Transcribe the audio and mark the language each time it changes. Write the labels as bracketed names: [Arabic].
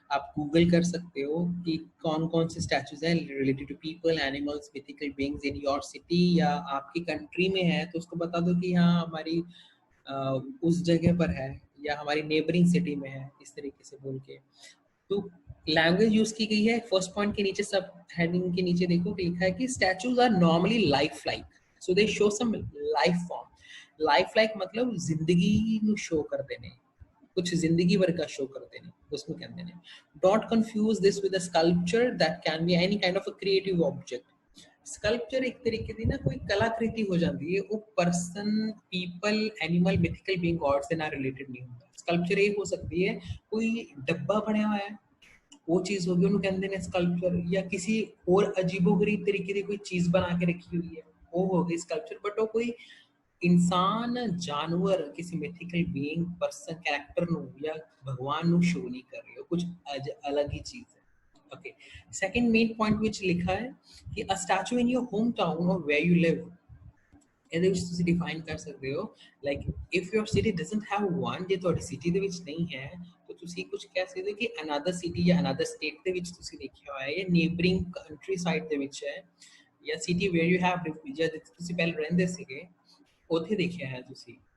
[Hindi] आप गूगल कर सकते हो कि कौन कौन से स्टैचूज हैं related to people, animals, mythical beings in your city या आपकी कंट्री में है तो उसको बता दो कि हाँ हमारी उस जगह पर है या हमारी नेबरिंग सिटी में है, इस तरीके से बोल के. तो लैंग्वेज यूज की गई है. फर्स्ट पॉइंट के नीचे सब हेडिंग के नीचे देखो लिखा है कि [English] Statues are normally life like. So they show some life form. Life like [Hindi] मतलब जिंदगी [Punjabi] ਨੂੰ show ਕਰਦੇ ਨੇ, [Hindi] कुछ जिंदगी वर्गा शो करते हैं उसमें कहते हैं. [English] Don't confuse this with a sculpture that can be any kind of a creative object. [Hindi] Sculpture एक तरीके की ना कोई कलाकृति हो जाती है, वो person, people, animal, mythical being, God से ना रिलेटेड नहीं होता. स्कल्पचर एक हो सकती है कोई डब्बा बना हुआ है, वो चीज होगी, उन्होंने कहते हैं स्कल्पचर. या किसी और अजीबोगरीब तरीके की कोई चीज बना के रखी हुई है, वो हो गई स्कल्पचर. बट वो कोई इंसान, जानवर, किसी मिथिकल बीइंग, पर्सन, कैरेक्टर नु या भगवान नु शो नहीं कर रही हो, कुछ अलग ही चीज है. Okay, second main point which लिखा है कि अ statue in your home town और वेयर यू लिव, [Punjabi] ਇਹਦੇ ਵਿੱਚ ਤੁਸੀਂ ਡਿਫਾਈਨ ਕਰ ਸਕਦੇ ਹੋ [English] like if your city doesn't have one, [Punjabi] ਜੇ ਤੁਹਾਡੀ ਸਿਟੀ ਦੇ ਵਿੱਚ ਨਹੀਂ ਹੈ ਤਾਂ ਤੁਸੀਂ ਕੁਝ ਕਹਿ ਸਕਦੇ ਹੋ ਕਿ ਅਨਦਰ ਸਿਟੀ ਜਾਂ ਅਨਦਰ ਸਟੇਟ ਦੇ ਵਿੱਚ ਤੁਸੀਂ ਦੇਖਿਆ ਹੋਇਆ ਹੈ, ਨੇਬਰਿੰਗ ਕੰਟਰੀ ਸਾਈਡ ਦੇ ਵਿੱਚ ਹੈ, ਜਾਂ ਸਿਟੀ ਵੇਅਰ ਯੂ ਹੈਵ, ਜਿੱਥੇ ਤੁਸੀਂ ਪਹਿਲਾਂ ਰਹਿੰਦੇ ਸੀਗੇ ਉੱਥੇ ਦੇਖਿਆ ਹੈ ਤੁਸੀਂ.